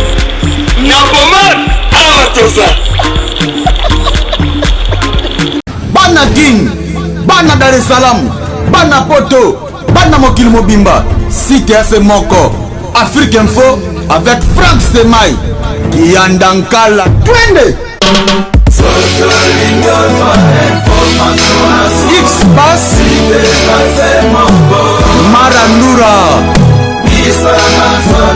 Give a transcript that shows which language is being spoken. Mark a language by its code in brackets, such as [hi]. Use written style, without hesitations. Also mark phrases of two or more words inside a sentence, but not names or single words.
[ln] Na pomade Awatoza. Bana King, Bana Dar es Salaam, Bana Poto, Bana Mokili Mobimba, CTF Moko, Afrique Info avec Franck Stemai, Kiandankala, twende. X-Bass, Marandura,